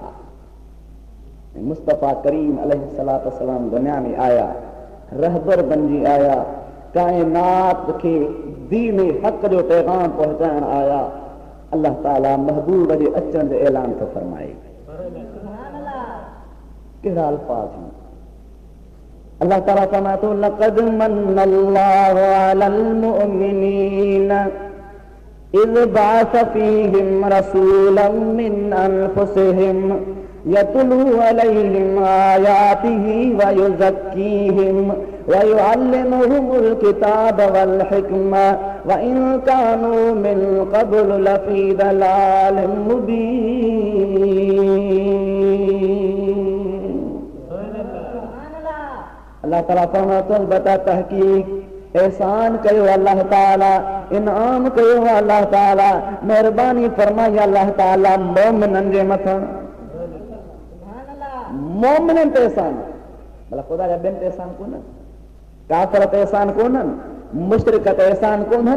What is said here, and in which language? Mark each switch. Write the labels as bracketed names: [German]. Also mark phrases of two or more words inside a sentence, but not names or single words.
[Sindhi] मुस्तफ़ा करीम [Arabic] عليه الصلاة والسلام [Sindhi] दुनिया में आया, रहबर बणिजी आया, काइनात खे दीन हक़ जो पैगाम पहुचाइण आया। अल्लाह ताला महबूब जे अचण जो ऐलान थो फरमाए। कहिड़ा अल्फाज़ आहिनि। अल्लाह ताला फरमाए थो [Arabic] لقد من الله على المؤمنين إذ بعث فيهم رسولا من أنفسهم يتلو عليهم آياته ويزكيهم ويعلمهم الكتاب والحكمة وإن كانوا من قبل لفي ضلال مبين. [Sindhi] अल्लाह ताला फरमातो बता तहकीक एहसान कयो अल्लाह ताला, इनाम कयो अल्लाह ताला, मेहरबानी फरमाई अल्लाह ताला मोमिनन जे मथां। मोमिनन ते एहसान भला ख़ुदा जा ॿियनि ते एहसान कोन्हनि, काफ़िर ते एहसान कोन्हनि, मुशरिक ते एहसान कोन्हनि।